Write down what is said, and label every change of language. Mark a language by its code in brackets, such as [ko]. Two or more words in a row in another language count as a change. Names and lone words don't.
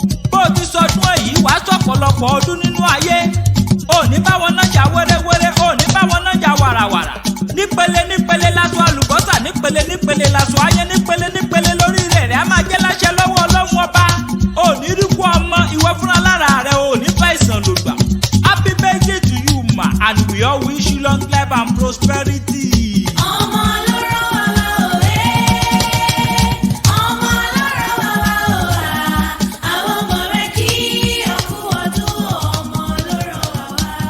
[yo] Bó o ti sọdún èyí, wàá sọ̀pọ̀lọpọ̀ ọdún nínú ayé. O ní bá wọn nájà wéréwéré, o ní bá wọn nájà wàràwàrà. Nípele nípele laṣọ àlùbọ́sà, nípele nípele laṣọ ayé, nípele nípele lórí rẹ̀ rẹ̀ á máa jẹ́ láṣẹ lọ́wọ́ Ọlọ́run Ọba. O ní rí kú ọmọ, ìwọ fúnra lára rẹ̀, o ní bá ìsàn lògbà. [en] Happy birthday to you, ma, and we all wish you long life and prosperity. [yo] Ọmọ ló rán wa wá òwe. Ọmọ ló rán wa wá òwà. Àwọn ọmọ rẹ kí ọkú ọdún, ọmọ ló rán wa wá.